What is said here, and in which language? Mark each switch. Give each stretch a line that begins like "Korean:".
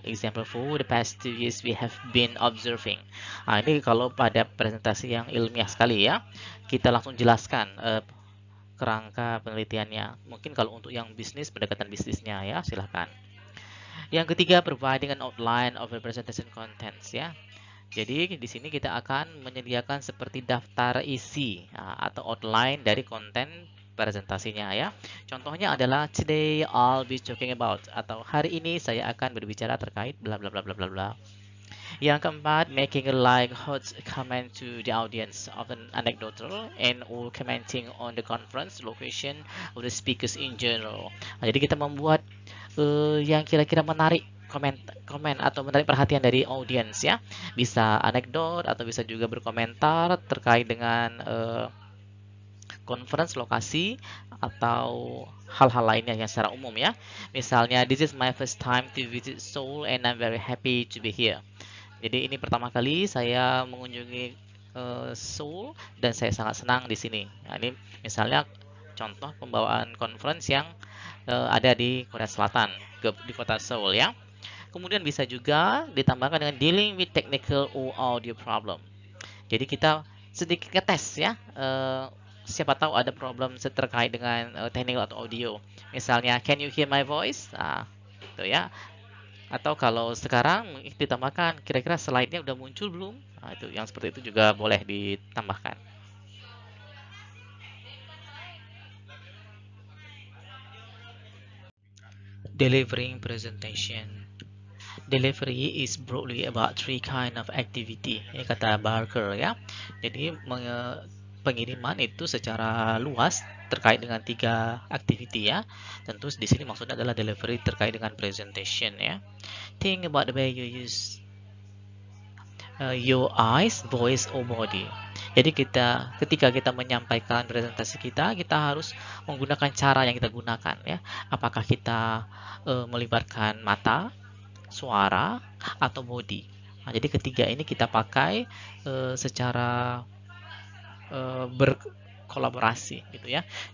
English: Example, for the past 2 years we have been observing.
Indonesian: Nah, ini kalau pada presentasi yang ilmiah sekali ya, kita langsung jelaskan kerangka penelitiannya. Mungkin kalau untuk yang bisnis, pendekatan bisnisnya ya, silahkan. Yang ketiga,
English: providing an outline of the presentation contents
Indonesian: ya. Jadi di sini kita akan menyediakan seperti daftar isi atau outline dari konten presentasinya ya. Contohnya adalah
English: today I'll be talking about
Indonesian: atau hari ini saya akan berbicara terkait bla bla bla bla bla bla. Yang keempat,
English: making a like hot comment to the audience, often anecdotal and or commenting on the conference location of the speakers in general.
Indonesian: Nah, jadi kita membuat yang kira-kira menarik komen atau menarik perhatian dari audiens ya. Bisa anekdot atau bisa juga berkomentar terkait dengan conference lokasi atau hal-hal lainnya yang secara umum ya. Misalnya,
English: this is my first time to visit Seoul and I'm very happy to be here.
Indonesian: Jadi ini pertama kali saya mengunjungi Seoul dan saya sangat senang di sini. Nah, ini misalnya contoh pembawaan conference yang ada di Korea Selatan, di kota Seoul ya. Kemudian bisa juga ditambahkan dengan
English: dealing with technical or audio problem.
Indonesian: Jadi kita sedikit ngetes ya, siapa tahu ada problem terkait dengan technical atau audio. Misalnya,
English: can you hear my voice?
Indonesian: Nah, itu ya. Atau kalau sekarang ditambahkan, kira-kira slide-nya udah muncul belum? Nah, itu yang seperti itu juga boleh ditambahkan.
English: Delivering presentation. Delivery is broadly about three kind of activity,
Indonesian: ya kata Barker ya. Jadi pengiriman itu secara luas terkait dengan tiga activity ya. Tentu di sini maksudnya adalah delivery terkait dengan presentation ya.
English: Think about the way you use your eyes, voice, or body.
Indonesian: Jadi ketika kita menyampaikan presentasi kita harus menggunakan cara yang kita gunakan ya. Apakah kita melibatkan mata, suara, atau body. Nah, jadi ketiga ini kita pakai secara berkolaborasi gitu ya.